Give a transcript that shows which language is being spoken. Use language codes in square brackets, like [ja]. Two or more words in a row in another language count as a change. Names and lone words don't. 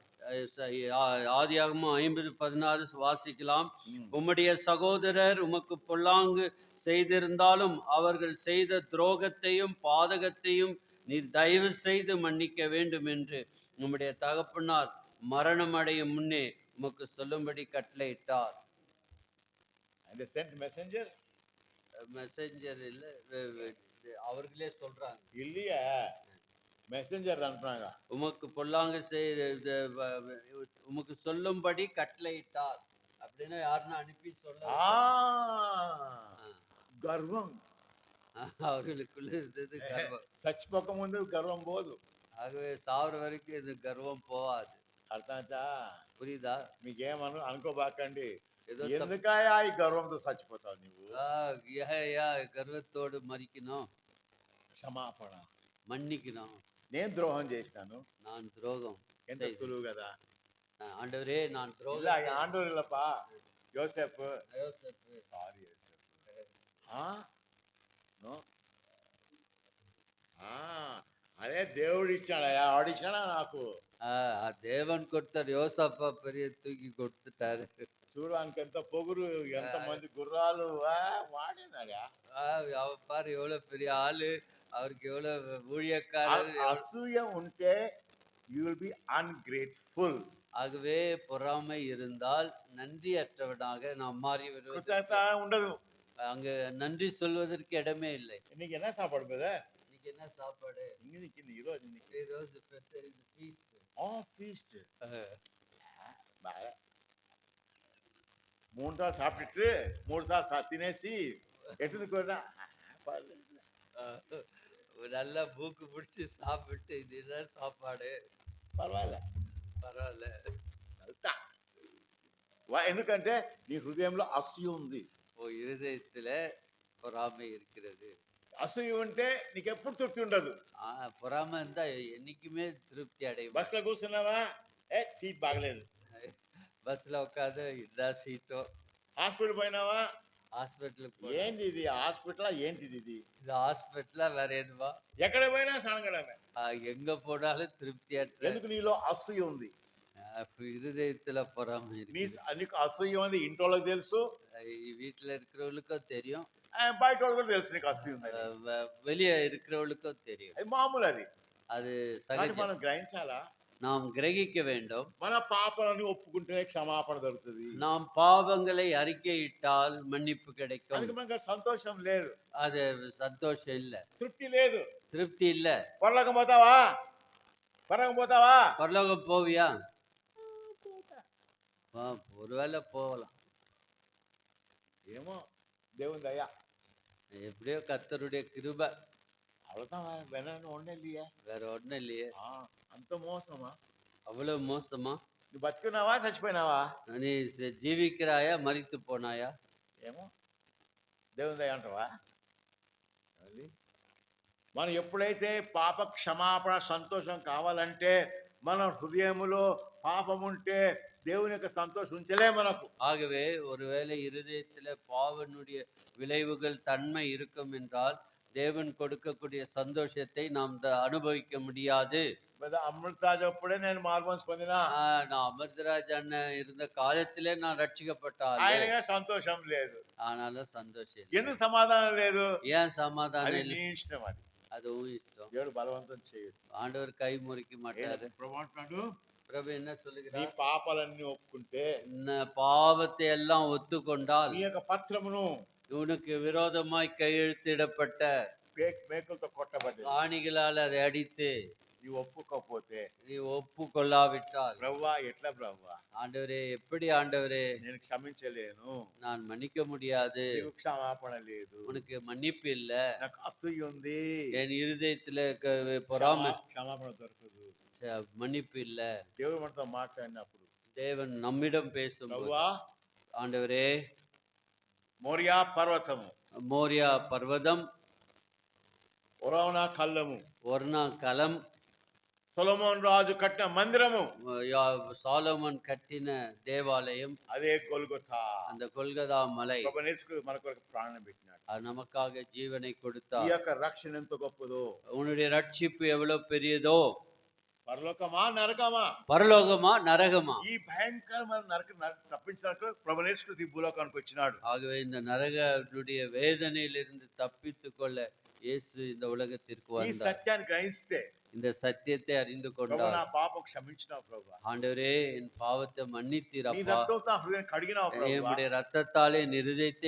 [ta] ஆதியாகமம் 50:16 வாசிக்கலாம். ம். உம்முடைய சகோதரர் உமக்கு பொல்லாங்கு செய்திருந்தாலும் அவர்கள் செய்த துரோகத்தையும் பாதகத்தையும் நீர் தயவு செய்து மன்னிக்க வேண்டும் என்று உம்முடைய தகப்பனார் மரணம் அடையும் முன்னே உமக்கு சொல்லும்படி கட்டளையிட்டார். [en] And they sent messenger? [ta] மெசஞ்சர் இல்ல, அவர்களே சொல்றாங்க. இல்லையே, மெசஞ்சர் அனுப்புறாங்க. உமக்கு பொல்லாங்கு உமக்கு சொல்லும்படி கட்டளையிட்டார் அப்படின்னு யாருன்னு அனுப்பி சொல்ல [te] గర్వం [ta] அவர்களுக்குள்ள இருந்தது கர்வம். [te] చచ్చిపోక ముందు గర్వం పోదు. [ta] ஆகவே சாவர வரைக்கும் இது கர்வம் போகாது. [te] అర్థమా? [ta] புரியுதா? [te] మీకేమను అనుకోబాకండి, [ta] ஏதோ [te] ఎందుకయా ఈ గర్వంతో చచ్చిపోతావు నువ్వు? [ta] கர்வத்தோடு மரிக்கணும், [te] క్షమాపణ. [ta] மன்னிக்கணும். [te] నేను ద్రోహం చేసినాను, [ta] நான் துரோகம் [te] ఎంత సులువు కదా. [ta] ஆண்டவரே நான் இல்ல துரோகம். ஆண்டவர் இல்லப்பா, யோசேப்பு. யோசேப்பு. [en] sorry no, [te] అదే దేవుడు ఇచ్చాడయా, ఆడిచ్చాడా నాకు. [ta] தேவன் கொடுத்தார். யோசப்பா பெரிய தூக்கி கொடுத்துட்டாரு. [te] చూడడానికి ఎంత పొగురు, ఎంత మంది గుర్రాలు వాడినాడా. [ta] அவ பாரு எவ்வளவு பெரிய ஆளு, அவருக்கு எவ்வளவு ஊழியக்காரர். [te] అసూయ ఉంటే [en] you will be ungrateful. [ta] ஆகவே பொறாமை இருந்தால் நன்றியற்றவனாக நாம் மாறி விடுவது. [te] ఉండదు. [ta] அங்க நன்றி சொல்வதற்கு இடமே இல்லை. இன்னைக்கு என்ன சாப்பாடு பிரதர்? இன்னைக்கு என்ன சாப்பாடு? இன்னைக்கு ఈరోజు ஃபீஸ்ட். ஃபீஸ்ட். 3 சார் சாப்பிட்டுட்டு 3 சார் தினேசி எடுத்துட்டு போயிடா. நல்லா மூக்கு பிடிச்சி சாப்பிட்டு இதுதான் சாப்பாடு, [te] పర్వాలే పర్వాలే. ఎందుకంటే నీ హృదయంలో అసూయ ఉంది. [ta] ఓ இருதயத்துல பொறாமை இருக்கிறது. [te] అసూయ ఉంటే నీకు ఎప్పుడు తృప్తి ఉండదు. [ta] பொறாமை இருந்தா என்னைக்குமே திருப்தி அடையும். [te] బస్సులో కూర్చున్నావా, సీట్ బాగలేదు. బస్సులో ఉட்கார்ந்து ఇదా సీటు. హాస్పిటల్ పోయినావా, హాస్పిటల్ ఏంది ఇది హాస్పిటల్, ఏంటిది ఇది? [ta] இது ஹாஸ்பிட்டலா வேற எதுவா? [te] ఎక్కడ పోయినా సనగడమే. [ta] எங்க போனாலும் திருப்தி அற்ற. [te] ఎందుకు? నీలో అసూయ ఉంది. [ta] இருதயத்துல பொறாமை இருக்கு. [te] నీకు అసూయ ఉంది, ఇంట్లోకి తెలుసు, [ta] வீட்டுல இருக்கிறவங்களுக்கும் தெரியும், [te] బయట వాళ్ళకి కూడా తెలుసు నీకు అసూయ ఉంది. [ta] வெளியே இருக்கிறவங்களுக்கும் தெரியும். [te] అది మామూలు, అది [ta] அது [te] కానీ [ta] சகஜம். [te] మనం గ్రహించాలా. [ta] நாம் கிரகிக்க வேண்டும். [te] మన పాపాలని ఒప్పుకుంటే క్షమాపణ దొరుకుతుంది. [ta] நாம் பாவங்களை அறிக்கையிட்டால் மன்னிப்பு கிடைக்கும். [te] అందుకు మనకు సంతోషం లేదు, [ta] அது சந்தோஷம் இல்ல, [te] తృప్తి లేదు. [ta] திருப்தி இல்ல. [te] పరలోకం పోతావా, పరలోకం పోతావా, [ta] பரலோகம் போவியா? ஒருவேளை போகலாம், [te] ఏమో దేవుని దయ. [ta] எப்படியோ கர்த்தருடைய கிருபை. அவ்வளவுதான், வேணும் ஒண்ணு இல்லையே, வேற ஒண்ணும் இல்லையே. [te] అంత మోసమా? [ta] அவ்வளவு மோசமா? [te] నువ్వు బతుకున్నావా చచ్చిపోయినావా? [ta] நீ ஜீவிக்கிறாயா மரித்து போனாயா? [te] ఏమో దేవుని దయ అంటావా? మనం ఎప్పుడైతే పాప క్షమాపణ సంతోషం కావాలంటే మన హృదయములో పాపం ఉంటే దేవుని యొక్క సంతోషం ఉంచలే మనకు. [ta] ஆகவே ஒருவேளை இருதயத்துல பாவனுடைய விளைவுகள் தன்மை இருக்கும் என்றால் தேவன் கொடுக்கக்கூடிய சந்தோஷத்தை நாம் அனுபவிக்க முடியாது. [te] అమృతరాజ్ అప్పుడే నేను మార్మన్స్ పొందినా, [ta] நான் அமிர்தராஜ் அண்ணன் இருந்த காலத்திலே நான் ரட்சிக்கப்பட்டால் [te] ఆయన సంతోషం లేదు, [ta] ஆனாலும் சந்தோஷம். [te] ఎందుకు సమాధానం లేదు? [ta] ஏன் சமாதானம் [te] అది [ta] இல்லை? [te] నీ ఇష్టం, అది [ta] அதுவும் இஷ்டம். [te] దేవుడు బలవంతం చేయడు. [ta] ஆண்டவர் கை முறிக்க மாட்டாரு. [te] ప్రభు [ta] பிரபு என்ன [te] నీ [ta] சொல்லுகிறார்? [te] పాపాలన్నీ ఒప్పుకుంటే, [ta] பாவத்தை எல்லாம் ஒத்துக்கொண்டால், [te] నీ యొక్క పత్రమును [ta] உனக்கு விரோதமாய் கையெழுத்திடப்பட்ட [te] మేకులతో కొట్టబడ్డది, [ta] ஆணிகளால் அதை அடித்து [te] నీ ఒప్పుకోకపోతే, [ta] நீ ஒப்புக்கொள்ளாவிட்டால், [te] ప్రభువా ఎట్లా ప్రభువా, [ta] ஆண்டவரே எப்படி ஆண்டவரே [te] నేను క్షమించలేను, [ta] நான் மன்னிக்க முடியாது, [te] నీకు క్షమాపణ లేదు, [ta] உனக்கு மன்னிப்பு இல்ல, [te] నాకు అసూయ ఉంది, [ta] என் இருதயத்துல பொறாமை, [te] క్షమాపణ దొరకదు. [ta] மன்னிப்பு இல்ல. [te] దేవుడు మనతో మాట్లాడినప్పుడు, [ta] தேவன் நம்மிடம் பேசும் [te] ప్రభువా [ta] ஆண்டவரே, [te] మోరియా పర్వతము, [ta] மோரியா பர்வதம், [te] ఒరవనా కళ్ళము, [ta] ஒர்ணா களம், [te] సొలొమోన్ రాజు కట్టిన మందిరము [ta] சாலமன் கட்டின தேவாலயம், [te] అదే గొల్గొథా. [ta] அந்த கொல்கதா மலை, [te] ప్రభు యేసు మన కొరకు ప్రాణం పెట్టినాడు. [ta] அது நமக்காக ஜீவனை [te] ఈ [ta] கொடுத்தார். [te] యొక్క రక్షణ ఎంత గొప్పదో. [ta] உன்னுடைய ரட்சிப்பு எவ்வளவு பெரியதோ, [te] పరలోకమా నరకమా, [ta] பரலோகமா நரகமா. [te] ఈ భయంకరమైన తప్పించడానికి ప్రభు యేసు ఈ భూలోకానికి వచ్చినాడు. [ta] ஆகவே இந்த நரகனுடைய வேதனையிலிருந்து தப்பித்துக் கொள்ள இயேசு இந்த உலகத்திற்கு [te] ఈ [ta] வந்தார். [te] సత్యాన్ని గ్రహిస్తే [ta] இந்த சத்தியத்தை அறிந்து [te] ప్రభు [ta] கொண்டார். [te] నా పాపం క్షమించినావు ప్రభు, [ta] ஆண்டவரே, என் பாவத்தை [te] నీ [ta] மன்னித்தீரப்பா, [te] రక్తంతో నా హృదయం కడిగినావు ప్రభు, [ta] என்னுடைய ரத்தத்தாலே என் இருதயத்தை